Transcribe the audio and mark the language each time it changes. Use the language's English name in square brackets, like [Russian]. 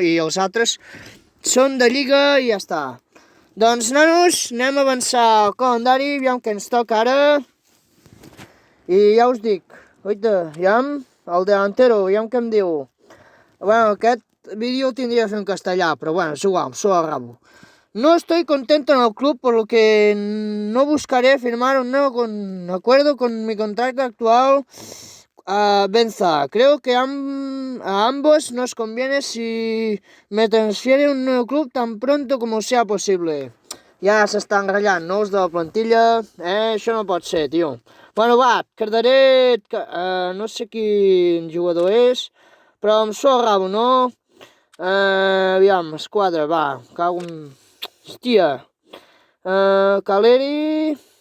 [Catalan] I els altres són de Lliga i ja està. Doncs, nanos, anem a avançar al calendari, aviam què ens toca ara. I ja us dic, oita, aviam, el delantero, aviam què em diu. Bueno, aquest vídeo el tindria de fer en castellà, però bueno, és igual, s'ho agravo. [Spanish] No estoy contento en el club, por lo que no buscaré firmar un nuevo acuerdo con mi contrato actual a Benza. Creo que a ambos nos conviene si me transfiere un nuevo club tan pronto como sea posible. [Catalan] Ja s'estan ratllant, no, els de la plantilla, això no pot ser, tio. Bueno, va, Cardaret, no sé quin jugador és, però em s'ho agravo, no? Aviam, esquadra, va, cago en... Hòstia, Caleri...